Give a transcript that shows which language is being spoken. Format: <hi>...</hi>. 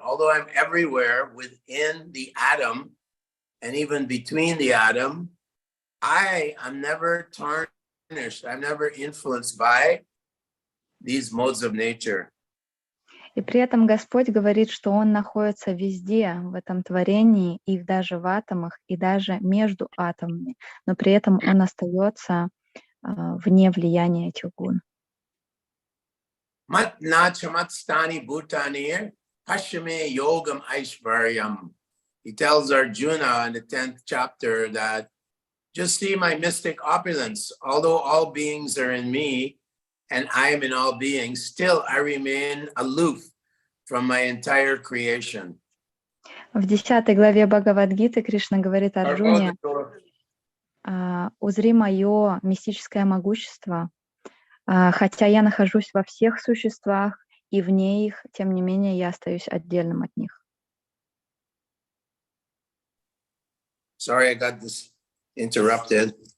<en>Although I'm everywhere within the atom and even between the atom, I am never tarnished. I'm never influenced by these modes of nature.</en> <ru>И при этом Господь говорит, что Он находится везде в этом творении, и даже в атомах, и даже между атомами, но при этом Он остается вне влияния этих гун.</ru> <sa>Mat nachamatstani bhutanir pashame yogam aishvaryam.</sa> <en>He tells Arjuna in the 10th chapter that just see my mystic opulence. Although all beings are in me and I am in all beings, still I remain aloof from my entire creation.</en> <ru>В 10 главе Бхагавад-гиты Кришна говорит Арджуне: «Узри мое мистическое могущество. Хотя я нахожусь во всех существах и вне их, тем не менее я остаюсь отдельным от них».</ru> <en>Sorry, I got this interrupted.</en>